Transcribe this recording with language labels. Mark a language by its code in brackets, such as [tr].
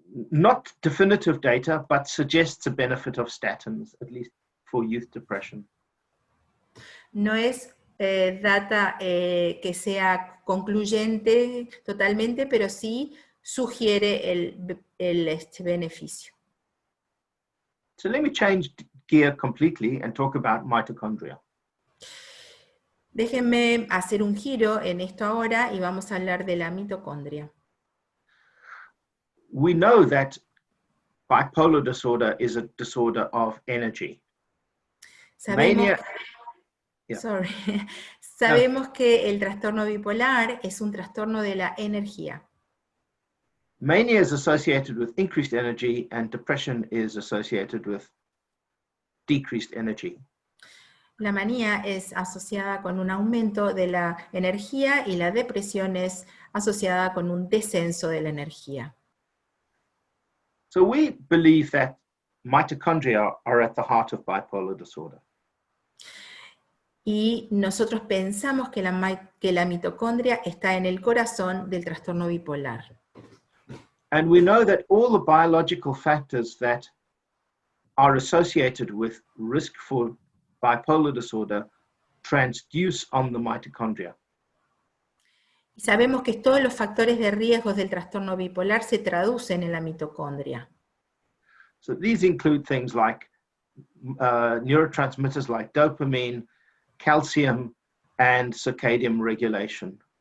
[en] Not definitive data, but suggests a benefit of statins, at least for youth depression. [es] No es data que sea concluyente totalmente, pero sí sugiere el beneficio. [en] So let me change gear completely and talk about mitochondria. [es] Déjenme hacer un giro en esto ahora y vamos a hablar de la mitocondria. [en] We know that bipolar disorder is a disorder of energy. [es] Sabemos, Yeah. Sabemos que el trastorno bipolar es un trastorno de la energía. [en] Mania is associated with increased energy and depression is associated with decreased energy. [es] La manía es asociada con un aumento de la energía y la depresión es asociada con un descenso de la energía. [en] So we believe that mitochondria are at the heart of bipolar disorder. [es] Y nosotros pensamos que la mitocondria está en el corazón del trastorno bipolar. [en] And we know that all the biological factors that are associated with risk for bipolar disorder transduce on the mitochondria. [es] Y sabemos que todos los factores de riesgo del trastorno bipolar se traducen en la mitocondria. [en] So these include things like neurotransmitters like dopamine, calcium, and circadian regulation.